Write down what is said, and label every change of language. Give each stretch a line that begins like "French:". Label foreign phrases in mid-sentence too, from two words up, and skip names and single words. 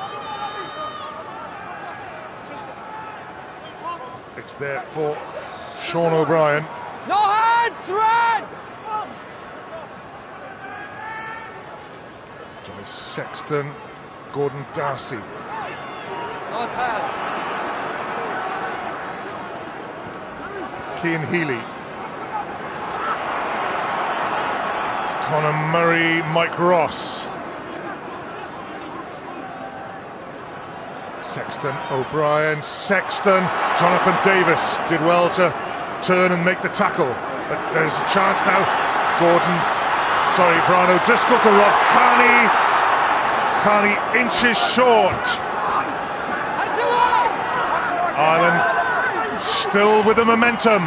English: It's there for Sean O'Brien. No hands! Red! Johnny Sexton. Gordon Darcy. Not hand. Cian Healy. Conor Murray, Mike Ross. Sexton, O'Brien, Sexton. Jonathan Davis did well to turn and make the tackle. But there's a chance now. Brian O'Driscoll to Rob Kearney. Kearney inches short. Ireland still with the momentum.